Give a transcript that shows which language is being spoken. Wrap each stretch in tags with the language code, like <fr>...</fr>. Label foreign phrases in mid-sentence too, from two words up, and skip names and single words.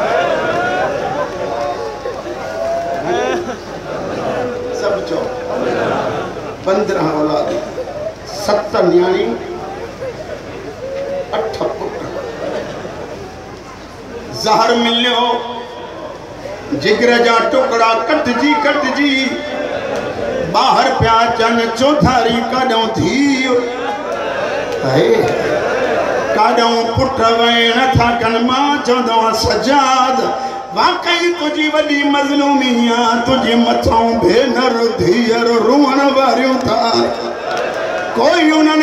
<sd>सब चो 15 औलाद 7 न्याणी 8 पुट ज़हर मिलियो जिगर जा टुकड़ा कटजी बाहर पिया चन चौधारी काॾों थी काॾों पुट वेण था कनि मां चवंदो आहियां सजाद वाकई तुझी वॾी मज़लूमी आहे तुझे मथां भेनर धीअर रुअण वारियूं था कोई उन्हनि</sd>